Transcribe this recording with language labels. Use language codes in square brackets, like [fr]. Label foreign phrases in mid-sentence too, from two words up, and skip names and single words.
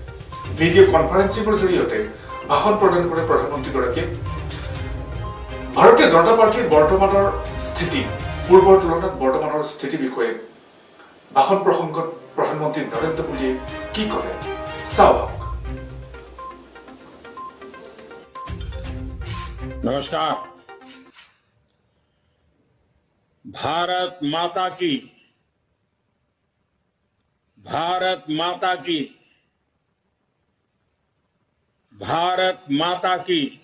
[as] ভিডিঅ' কনফাৰেন্সিংৰ জৰিয়তে ভাষণ প্ৰদান কৰে প্ৰধানমন্ত্ৰীগৰাকীয়ে। ভাৰতীয় জনতা পাৰ্টিৰ বৰ্তমানৰ স্থিতি পূৰ্বৰ তুলনাত বৰ্তমানৰ স্থিতিৰ বিষয়ে ভাষণ প্ৰসংগত প্ৰধানমন্ত্ৰী নৰেন্দ্ৰ মোদীয়ে কি কৰে চাওক। [hi] नमस्कार। भारत माता की, भारत माता की, भारत माता की।